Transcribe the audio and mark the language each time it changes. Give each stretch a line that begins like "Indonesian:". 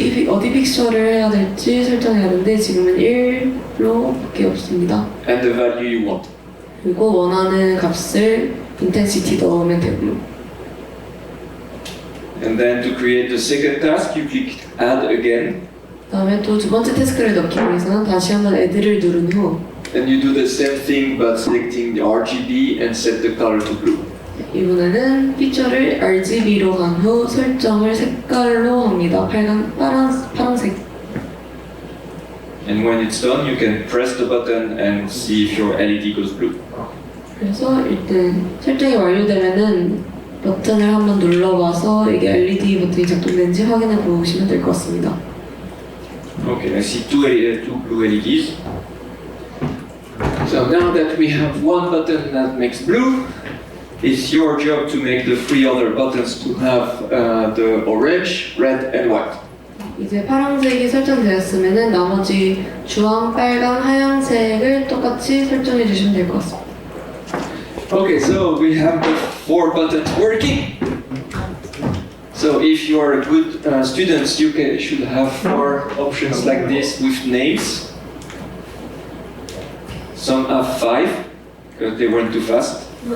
Korean: 어디 픽처를 해야 될지 설정해야 하는데 지금은 1로밖에 없습니다.
English: And the value you want.
Korean: 그리고 원하는 값을 인텐시티 넣으면 되고요.
English: And then to create the second task, you click Add again.
Korean: 다음에 또 두 번째 태스크를 넣기 위해서는 다시 한번 애들을 누른 후
English: And you do the same thing but selecting the RGB and set the color to blue.
Korean: 이번에는 피처를 RGB로 간 후 설정을 색깔로 합니다. 파란색.
English: And when it's done, you can press the button and see if your LED goes blue.
Korean: 그래서 일단 설정이 완료되면은 버튼을 한번 눌러봐서 이게 LED 버튼이 작동되는지 확인해 보시면 될 것 같습니다.
English: Okay, I see two blue LEDs. So now that we have one button that makes blue, it's your job to make the three other buttons to have the orange, red, and white.
Korean: 이제 파란색이 설정되었으면은 나머지 주황, 빨강, 하얀색을 똑같이 설정해 주시면 될 것 같습니다.
English: Okay, so we have the 4 buttons working. So if you are a good student, you should have 4 options like this with names. Some have 5 because they went too fast.